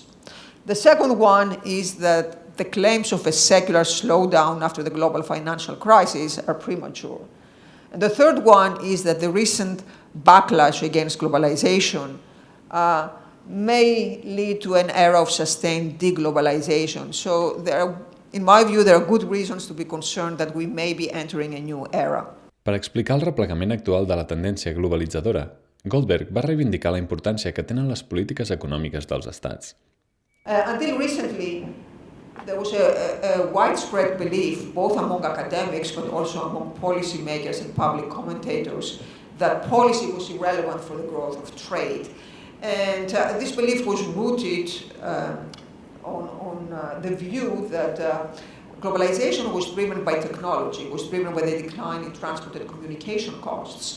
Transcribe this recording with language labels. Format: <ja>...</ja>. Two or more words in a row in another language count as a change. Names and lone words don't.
<en>The second one is that the claims of a secular slowdown after the global financial crisis are premature. And the third one is that the recent backlash against globalization may lead to an era of sustained deglobalization. So in my view, there are good reasons to be concerned that we may be entering a new era.</en> <ca>Per explicar el replegament actual de la tendència globalitzadora, Goldberg va reivindicar la importància que tenen les polítiques econòmiques dels estats.</ca> <en>Until recently, there was a widespread belief, both among academics but also among policymakers and public commentators, that policy was irrelevant for the growth of trade. And this belief was rooted on the view that globalization was driven by technology, was driven by the decline in transport and communication costs.</en>